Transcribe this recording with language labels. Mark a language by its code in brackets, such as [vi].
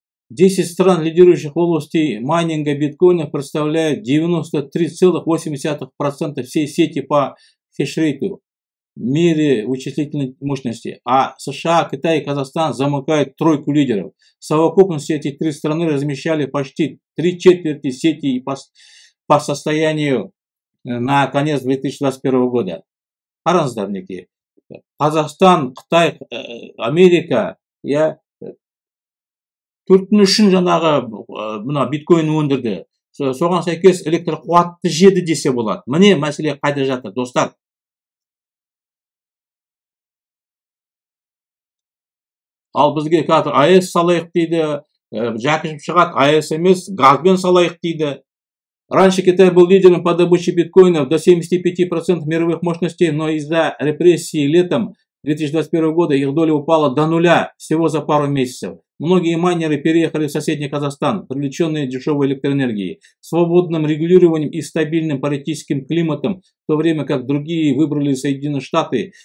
[ru] 10 стран, лидирующих в области майнинга биткоина, представляют 93,8% всей сети по хешрейту в мире вычислительной мощности, а США, Китай и Казахстан замыкают тройку лидеров. В совокупности эти три страны размещали почти 3/4 сети по состоянию на конец 2021 года. [kk] Қараңыздар мінекей. Қазақстан, Қытай, Америка, төрттің үшін жаңағы мына биткоин өндірді. Соған сәйкес электр қуатты жеді десе болады. Міне мәселе қайда жатыр, достар. Ал бізге қазір АЭС салайық дейді, Жақышев шығады, АЭС емес, газбен салайық дейді. [ru] Раньше Китай был лидером по добыче биткоинов до 75% мировых мощностей, но из-за репрессий летом 2021 года их доля упала до нуля всего за пару месяцев. Многие майнеры переехали в соседний Казахстан, привлеченные дешевой электроэнергией, свободным регулированием и стабильным политическим климатом, в то время как другие выбрали Соединенные Штаты.